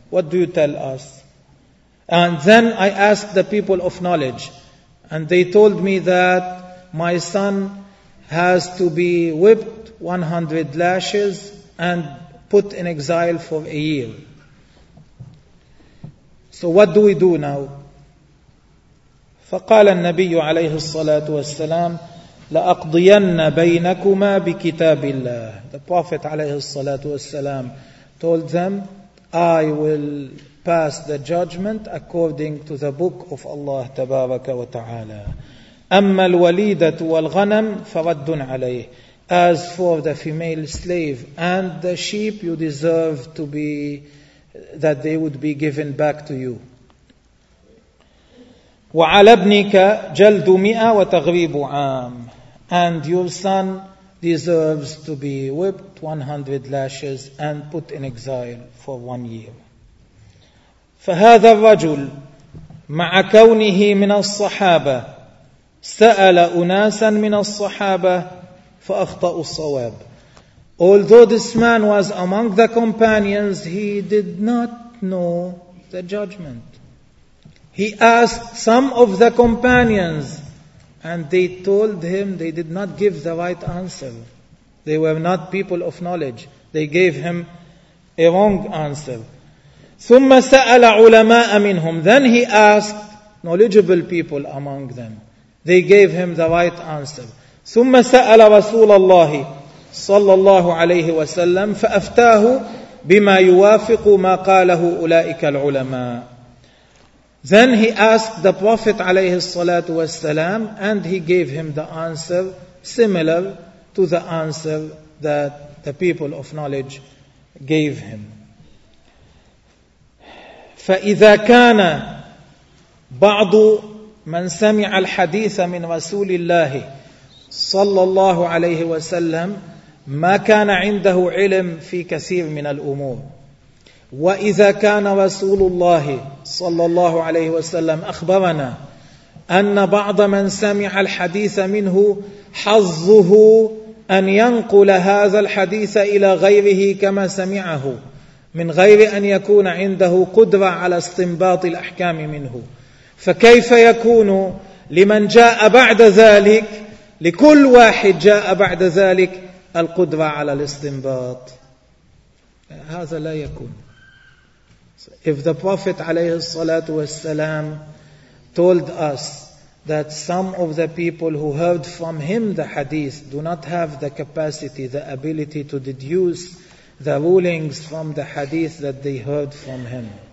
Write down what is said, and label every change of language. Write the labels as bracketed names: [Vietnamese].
[English] What do you tell us? And then I asked the people of knowledge, and they told me that my son has to be whipped 100 lashes and put in exile for a year. So what do we do now? [Arabic] فقال النبي عليه الصلاة والسلام لأقضين بينكما بكتاب الله. [English] The Prophet عليه الصلاة والسلام told them, I will pass the judgment according to the book of Allah تبارك وتعالى. [Arabic] أما الوليدة والغنم فرد عليه. [English] as for the female slave and the sheep, you deserve to be that they would be given back to you. [Arabic] وعلى ابنك جلد مئة وتغريب عام. [English] And your son deserves to be whipped 100 lashes and put in exile for 1 year. [Arabic] فهذا الرجل مع كونه من الصحابة سأل أناسا من الصحابة فأخطأ الصواب. [English] Although this man was among the companions, he did not know the judgment. He asked some of the companions and they told him they did not give the right answer. They were not people of knowledge. They gave him a wrong answer. [Arabic] ثم سأل علماء منهم. [English] Then he asked knowledgeable people among them. They gave him the right answer. [Arabic] ثم سأل رسول الله صلى الله عليه وسلم فأفتاه بما يوافق ما قاله أولئك العلماء. [English] Then he asked the Prophet عليه الصلاة والسلام and he gave him the answer similar to the answer that the people of knowledge gave him. [Arabic] فإذا كان بعض من سمع الحديث من رسول الله صلى الله عليه وسلم ما كان عنده علم في كثير من الأمور، وإذا كان رسول الله صلى الله عليه وسلم أخبرنا أن بعض من سمع الحديث منه حظه أن ينقل هذا الحديث إلى غيره كما سمعه من غير أن يكون عنده قدرة على استنباط الأحكام منه، فكيف يكون لمن جاء بعد ذلك، لكل واحد جاء بعد ذلك القدرة على الاستنباط؟ هذا لا يكون. [English] If the Prophet عليه الصلاة والسلام told us that some of the people who heard from him the hadith do not have the capacity, the ability to deduce the rulings from the hadith that they heard from him.